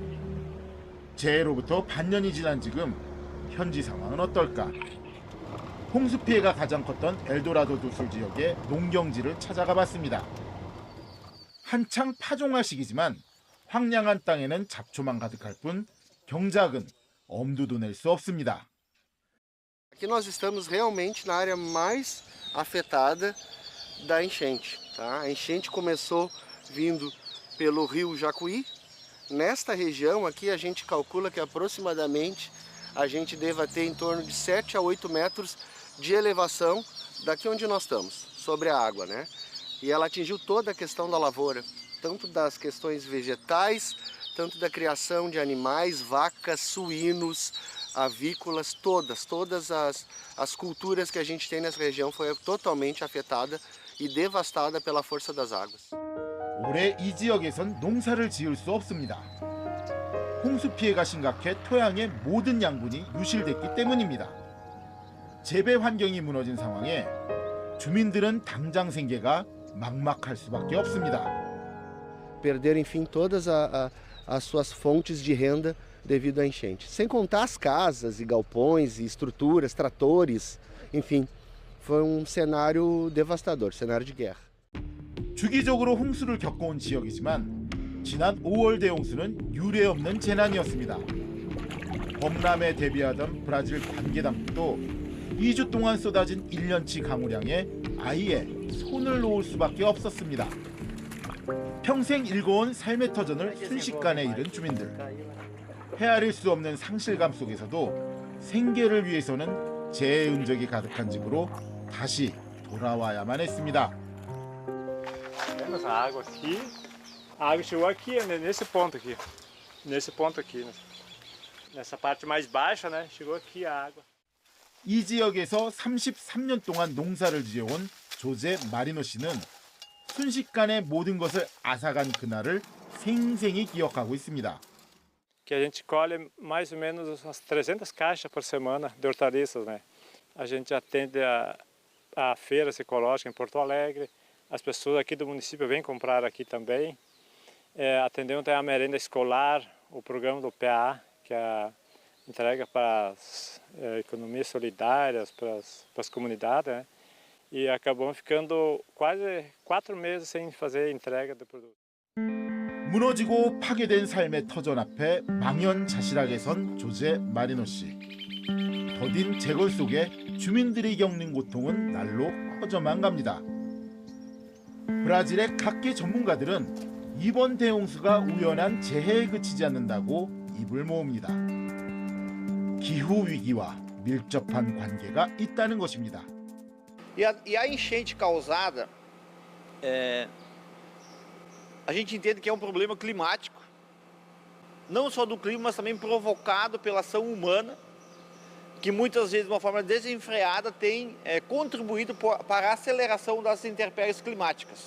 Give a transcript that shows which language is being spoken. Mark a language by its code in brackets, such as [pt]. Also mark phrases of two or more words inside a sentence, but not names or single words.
[ko] 재해로부터 반년이 지난 지금 현지 상황은 어떨까? 홍수 피해가 가장 컸던 엘도라도 두술 지역의 농경지를 찾아가 봤습니다. 한창 파종할 시기지만 황량한 땅에는 잡초만 가득할 뿐 경작은 엄두도 낼 수 없습니다. [pt] Aqui nós estamos realmente na área mais afetada da enchente. Tá? A enchente começou vindo pelo rio Jacuí. Nesta região aqui a gente calcula que aproximadamente a gente deva ter em torno de 7 a 8 metros de elevação daqui onde nós estamos, sobre a água, né? E ela atingiu toda a questão da lavoura, tanto das questões vegetais, tanto da criação de animais, vacas, suínos, avícolas, todas as culturas que a gente tem nessa região foi totalmente afetada e devastada pela força das águas. [ko] 올해 이 지역에선 농사를 지을 수 없습니다. 홍수 피해가 심각해 토양의 모든 양분이 유실됐기 때문입니다. 재배 환경이 무너진 상황에 주민들은 당장 생계가 막막할 수밖에 없습니다. [pt] Perderam, enfim, todas as suas fontes de renda devido à enchente. Sem contar as casas e galpões e estruturas, tratores, enfim, foi um cenário devastador, cenário de guerra. [ko] 주기적으로 홍수를 겪어온 지역이지만 지난 5월 대홍수는 유례없는 재난이었습니다. 범람에 대비하던 브라질 관계당국도 2주 동안 쏟아진 1년치 강우량에 아예 손을 놓을 수밖에 없었습니다. 평생 일궈온 삶의 터전을 순식간에 잃은 주민들. 헤아릴 수 없는 상실감 속에서도 생계를 위해서는 재해 흔적이 가득한 집으로 다시 돌아와야만 했습니다. [pt] Temos a água aqui. A água chegou aqui, né, nesse ponto aqui. Nesse ponto aqui. Nessa parte mais baixa, né? Chegou aqui a água. [ko] 이 지역에서 33년 동안 농사를 지어온 조제 마리노 씨는 순식간에 모든 것을 앗아간 그날을 생생히 기억하고 있습니다. [pt] Que a gente colhe mais ou menos umas 300 caixas por semana de hortaliças, né? A gente atende a feira ecológica em Porto Alegre. As pessoas aqui do município vêm comprar aqui também. Atendemos até a merenda escolar, o programa do PA, que é a entrega para as economias solidárias, para as comunidades, né? E acabamos ficando quase 4 meses sem fazer entrega do produto. [ko] 무너지고 파괴된 삶의 터전 앞에 망연자실하게 선 조제 마리노 씨. 더딘 재걸 속에 주민들이 겪는 고통은 날로 커져만 갑니다. 브라질의 각계 전문가들은 이번 대홍수가 우연한 재해에 그치지 않는다고 입을 모읍니다. 기후 위기와 밀접한 관계가 있다는 것입니다. [pt] E a enchente causada, a gente entende que é um problema climático, não só do clima, mas também provocado pela ação humana, que muitas vezes de uma forma desenfreada tem contribuído para a aceleração das intempéries climáticas.